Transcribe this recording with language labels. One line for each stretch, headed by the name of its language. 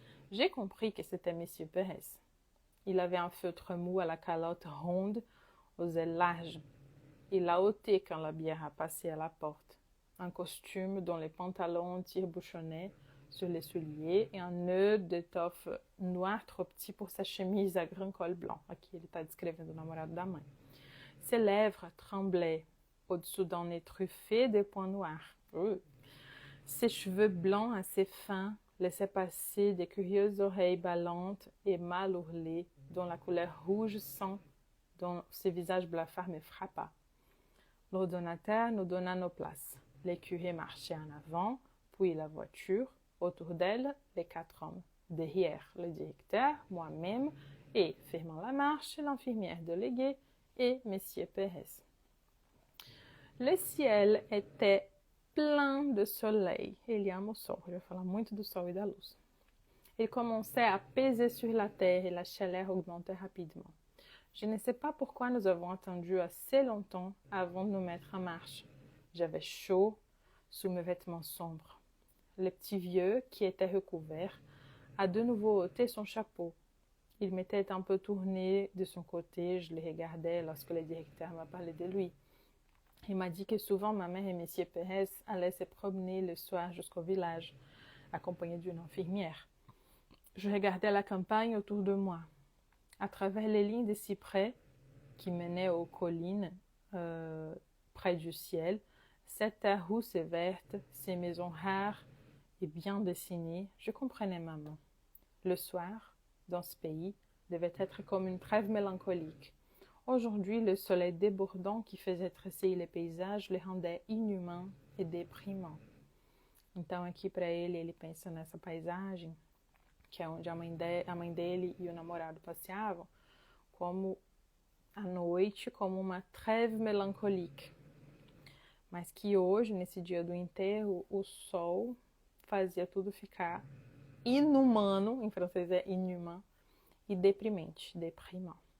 French: J'ai compris que c'était M. Pérez. Il avait un feutre mou à la calotte ronde, aux ailes larges. Il a ôté quand la bière a passé à la porte. Un costume dont les pantalons tire-bouchonnaient sur les souliers et un nœud d'étoffe noire trop petit pour sa chemise à grand col blanc.
Portuguese: Aqui ele está descrevendo o namorado da mãe.
French: Ses lèvres tremblaient au-dessous d'un nez truffé de points noirs. Ses cheveux blancs assez fins laissaient passer des curieuses oreilles ballantes et mal ourlées, dont la couleur rouge sang dont ce visage blafard me frappa. L'ordonnateur nous donna nos places. Les curés marchaient en avant, puis la voiture, autour d'elle, les 4 hommes. Derrière, le directeur, moi-même, et, fermant la marche, l'infirmière déléguée et M. Pérez. Le ciel était plein de soleil.
Portuguese: Ele ama o sol, eu ia falar muito do sol e da luz.
French: Il commençait à peser sur la terre et la chaleur augmentait rapidement. Je ne sais pas pourquoi nous avons attendu assez longtemps avant de nous mettre en marche. J'avais chaud sous mes vêtements sombres. Le petit vieux, qui était recouvert, a de nouveau ôté son chapeau. Il m'était un peu tourné de son côté, je le regardais lorsque le directeur m'a parlé de lui. Il m'a dit que souvent ma mère et M. Pérez allaient se promener le soir jusqu'au village, accompagnés d'une infirmière. Je regardais la campagne autour de moi. À travers les lignes de cyprès qui menaient aux collines, près du ciel, cette terre rousse et verte, ces maisons rares et bien dessinées, je comprenais maman. Le soir, dans ce pays, devait être comme une trêve mélancolique. Aujourd'hui, le soleil débordant qui faisait tressaillir les paysages les rendait inhumains e deprimants.
Portuguese: Então, aqui para ele pensa nessa paisagem, que é onde a mãe dele e o namorado passeavam, como a noite, como uma
French: trêve mélancolique.
Portuguese: Mas que hoje, nesse dia do enterro, o sol fazia tudo ficar inumano, em francês é inhumain, e deprimente, deprimant.